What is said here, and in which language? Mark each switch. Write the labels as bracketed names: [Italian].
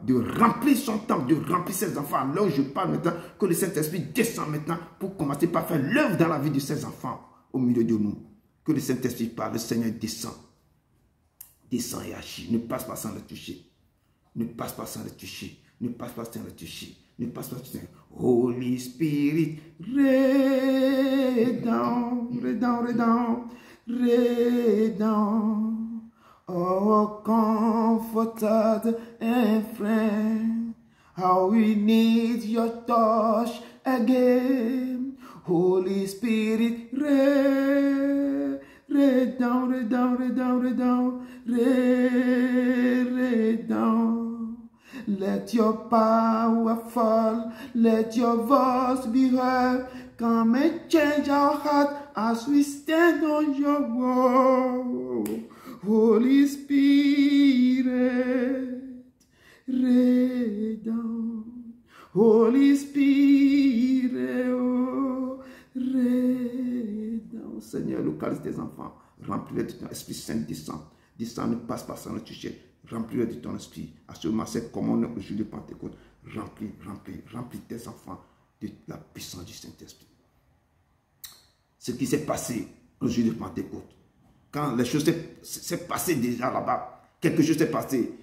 [French] De remplir son temple, de remplir ses enfants. Là où je parle maintenant, que le Saint-Esprit descend maintenant pour commencer par faire l'œuvre dans la vie de ses enfants au milieu de nous. Que le Saint-Esprit parle, le Seigneur descend. Descend et agit. Ne passe pas sans le toucher. Ne passe pas sans le toucher. Ne passe pas sans le toucher. Ne passe pas sans le toucher. [English] Holy Spirit, rain down, rain down, rain down, rain down. Oh, comforted and friend, how we need your touch again. Holy Spirit, rain down, rain down, rain down, rain down, rain down. Let your power fall, let your voice be heard. Come and change our heart as we stand on your word. Holy Spirit, rain down. Holy Spirit, oh, rain down. [French] Seigneur, localise tes enfants. Remplis-les de ton Esprit Saint, descend. Descend, ne passe pas sans le toucher. Remplis-les de ton esprit. À ce moment, c'est comme on est au jour de Pentecôte. Remplis tes enfants de la puissance du Saint-Esprit. Ce qui s'est passé au jour de Pentecôte, quand les choses s'est passé déjà là-bas, quelque chose s'est passé.